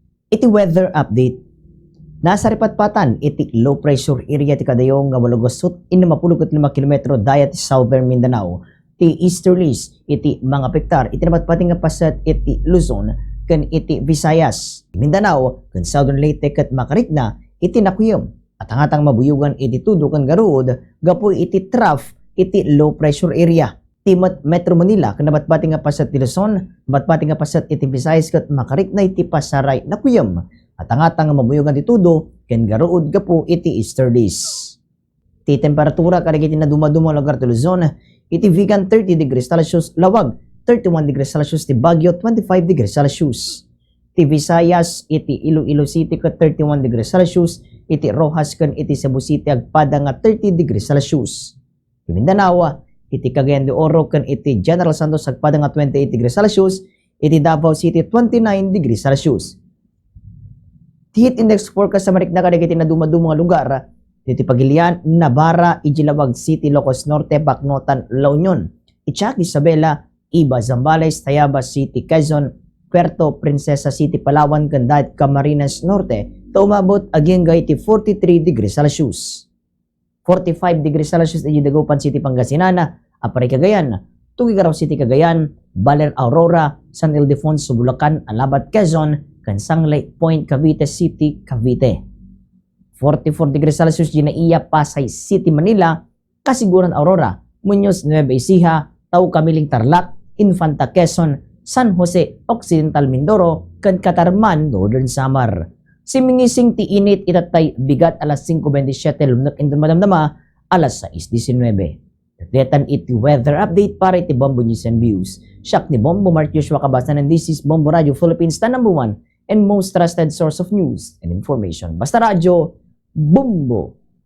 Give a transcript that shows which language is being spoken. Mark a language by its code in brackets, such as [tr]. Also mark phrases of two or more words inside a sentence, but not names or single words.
[ilo] Iti [en] weather update. [ilo] Nasa ripatpatan iti [en] low pressure area [ilo] ti kadayong nga walugosot 65 kilometro dayat Southern Mindanao. Ti easterlies iti mga pektar iti napatpati nga pasat iti Luzon ken iti Visayas, Mindanao ken Southern Leyte ket Macarigna iti Nakuyom. At hangatang mabuyugan iti tudo ken Garuod gapu iti trough iti [en] low pressure area. [ilo] Ti Metro Manila ken napatpati nga pasat ti Luzon, napatpati nga pasat iti Visayas ket Macarigna iti Pasaray Nakuyom. At hangatang mabuyugan ti tudo ken Garuod gapu iti easterlies. Ti temperatura kadagiti na dumaduma lugar ti Luzon iti Vigan 30 [en] degrees Celsius, [ilo] Lawag 31 [en] degrees Celsius, [ilo] ti Baguio 25 [en] degrees Celsius. [ilo] Ti Visayas iti Iloilo City ket 31 [en] degrees Celsius, [ilo] iti Rojas ken iti Cebu City agpada nga 30 [en] degrees Celsius. [ilo] Ti Mindanao iti Cagayan de Oro ken iti General Santos agpada nga 28 [en] degrees Celsius, [ilo] iti Davao City 29 [en] degrees Celsius. [ilo] Ti [en] heat index forecast [ilo] sa Marikina kadagiti na dumaduma nga lugar iti Pagilian, Navarra, Ijilawag City, Ilocos Norte, Bacnotan, La Union, Itzac, Isabela, Iba, Zambales, Tayabas City, Quezon, Puerto Princesa City, Palawan, Gandahit, Camarines Norte, umabot aging iti 43 [en] degrees Celsius. [ilo] 45 [en] degrees Celsius [ilo] iti Dagupan City, Pangasinan, Aparay, Cagayan, Tugigaraw City, Cagayan, Baler, Aurora, San Ildefonso, Bulacan, Alabat, Quezon, Sanglay Point, Cavite City, Cavite. 44 [en] degrees Celsius [ilo] Ginaiya, Pasay City, Manila, Kasiguran, Aurora, Muñoz, Nueva Ecija, Tau Kamiling, Tarlac, Infanta, Quezon, San Jose, Occidental, Mindoro, ken Catarman, Northern Samar. Simingising ti init itatay bigat alas 5:27 lumnak indon madamdama alas 6:19. Detan iti [en] weather update [ilo] para iti Bombo News and Views. Siak ni [en] Bombo Mark Joshua Kabasan and this is Bombo Radio Philippines, the #1 and most trusted source of news and information. [ilo] Basta radyo, Bombo!